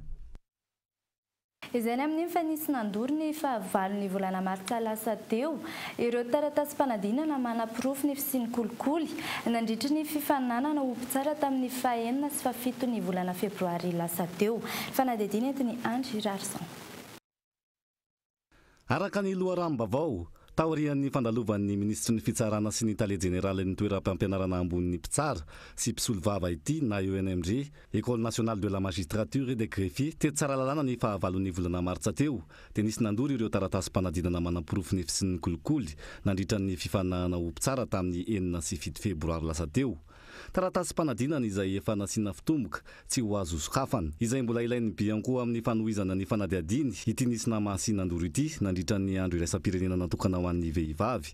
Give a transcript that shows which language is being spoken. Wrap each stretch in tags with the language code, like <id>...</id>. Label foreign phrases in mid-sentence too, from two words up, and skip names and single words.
<mg>Izany amin'ny fa nisy nandory ny fahavalon'ny volana martsa lasa teo ireo taratasy-panadinana manapirofo ny sy ny kolikoly nandritry ny fifaninanana ho mpitsara tamin'ny fahaenina sy fafito ny volana febroary lasa teo. Fanadidina entiny Andry Rarson. Araka ny loharano-baovao taorian'ny fandalovan'ny ministry ny fitsarana sy ny tale jeneraly ny toeram-pampianarana ambon'ny mpitsara sy mpisolo vava ity na ENMG</mg> <fr>École nationale de la magistrature et des greffiers</fr> <mg>teto tsara lalàna ny fahavalon'ny volana martsa teo dia nisy nandory ireo taratasy-panadinana manapirofo ny sy ny kolikoly nandritra ny fifaninana ho mpitsara tamin'ny 4 sy 7 febroary lasa teo. Taratasy-panadinana izay efa nasiana fitomboka tsy ho azo sokafana izay mbola ilain'ny bianko amin'ny fanohizana ny fanadiadiny ity nisy namahasiana andoro ity nandritra ny andro iraisam-pirenena natokana ho an'ny vehivavy.</mg>